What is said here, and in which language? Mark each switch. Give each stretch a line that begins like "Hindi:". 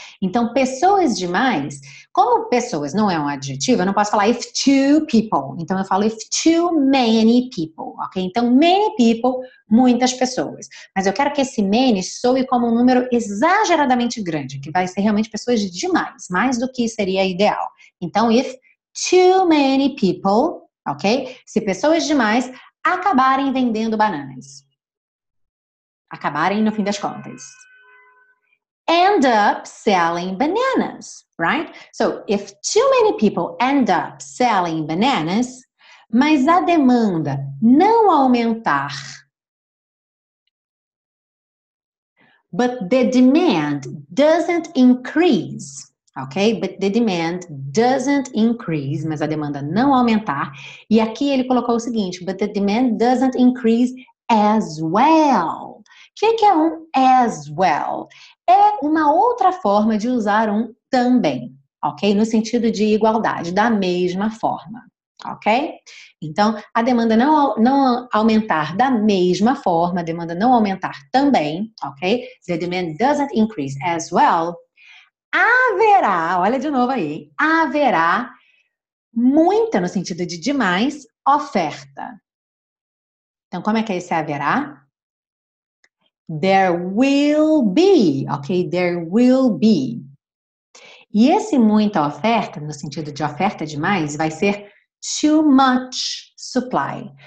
Portuguese: Então, pessoas demais, como pessoas não é um adjetivo, eu não posso falar
English: if two people,
Portuguese: então eu falo
English: if too many people,
Portuguese: ok? Então,
English: many people,
Portuguese: muitas pessoas. Mas eu quero que esse many soe como um número exageradamente grande, que vai ser realmente pessoas demais, mais do que seria ideal.
English: Então, if too many people, ok?
Portuguese: Se pessoas demais acabarem vendendo bananas. Acabarem no fim das contas.
English: End up selling bananas, right? So, if too many people end up selling bananas,
Portuguese: mas a demanda não aumentar,
English: but the demand doesn't increase, ok? But the demand doesn't increase,
Portuguese: mas a demanda não aumentar. E aqui ele colocou o seguinte,
English: but the demand doesn't increase as well.
Portuguese: O que é um as well? É uma outra forma de usar um também, ok? No sentido de igualdade, da mesma forma, ok? Então, a demanda não aumentar da mesma forma, a demanda não aumentar também, ok?
English: The demand doesn't increase as well.
Portuguese: Haverá, olha de novo aí, haverá muita, no sentido de demais, oferta. Então, como é que é esse haverá?
English: There will be,
Portuguese: ok?
English: There will be.
Portuguese: E esse muita oferta, no sentido de oferta demais, vai ser
English: too much supply.